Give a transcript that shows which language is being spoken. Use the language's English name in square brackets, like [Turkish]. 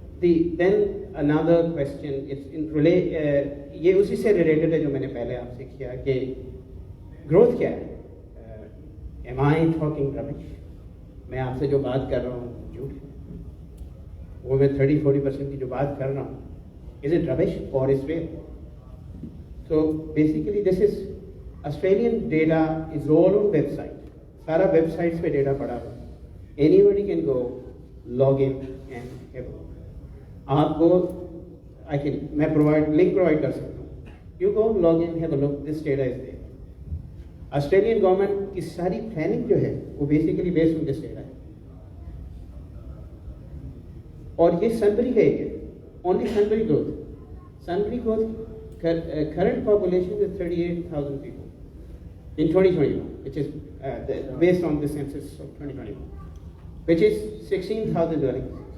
[English] Then another question, it's in [Hindi] ये उसी से रिलेटेड है जो मैंने पहले आपसे किया कि ग्रोथ क्या है? [English] Am I talking rubbish? [Hindi] मैं आपसे जो बात कर रहा हूँ झूठ है? वो मैं 30-40% की जो बात कर रहा हूँ, [English] is it rubbish or is real? So basically this is Australian data is all on website. [Hindi] सारा वेबसाइट्स पे डेटा पड़ा हुआ है. [English] Anybody can go log in and have a look. [Hindi] आपको मैं लिंक प्रोवाइड कर सकता हूँ. [English] You go log in, have a look, this data is there. Australian government [Hindi] की सारी प्लानिंग जो है वो [English] Basically based on this data है. [Hindi] और ये सनबरी है, only Sunbury growth. [English] Sunbury growth current population is 38,000 people in 2021, which is based on the census of 2021, which is 16,000 dwellings.